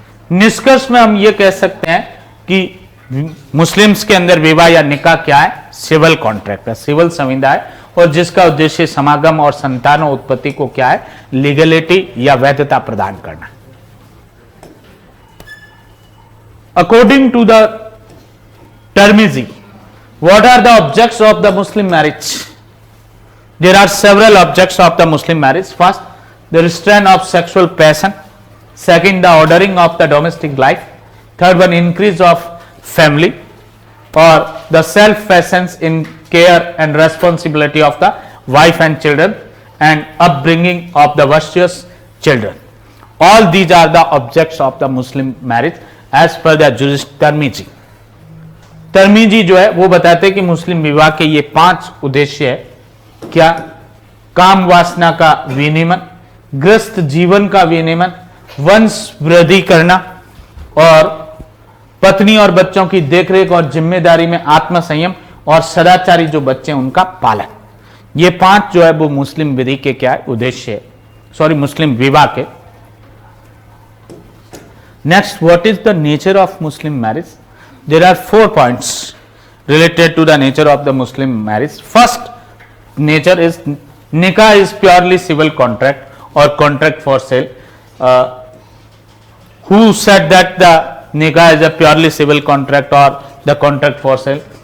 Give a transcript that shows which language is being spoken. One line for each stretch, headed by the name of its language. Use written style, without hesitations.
Hindi: निष्कर्ष में हम ये कह सकते हैं कि मुस्लिम्स के अंदर विवाह या निकाह क्या है, सिविल कॉन्ट्रैक्ट है, सिविल संविदा है, और जिसका उद्देश्य समागम और संतानों उत्पत्ति को क्या है, लीगलिटी या वैधता प्रदान करना।
English: According to the Tirmidhi, what are the objects of the Muslim marriage? There are several objects of the Muslim marriage. First, the restraint of sexual passion. Second, the ordering of the domestic life. Third one, increase of family, or the self-passions in care and responsibility of the wife and children, and upbringing of the virtuous children. All these are the objects of the Muslim marriage as per the jurist Tirmizi.
Hindi: Tirmidhi जो है वो बताते हैं कि मुस्लिम विवाह के ये 5 उद्देश्य है। क्या, काम वासना का विनियमन, ग्रस्त जीवन का विनियमन, वंश वृद्धि करना, और पत्नी और बच्चों की देखरेख और जिम्मेदारी में आत्मसंयम, और सदाचारी जो बच्चे उनका पालन। ये 5 जो है वो मुस्लिम विधि के क्या है उद्देश्य है, सॉरी मुस्लिम विवाह के।
English: Next, what is the nature of Muslim marriage? There are 4 points related to the nature of the Muslim marriage. First nature is nikah is purely civil contract or contract for sale. Who said that the nikah is a purely civil contract or the contract for sale?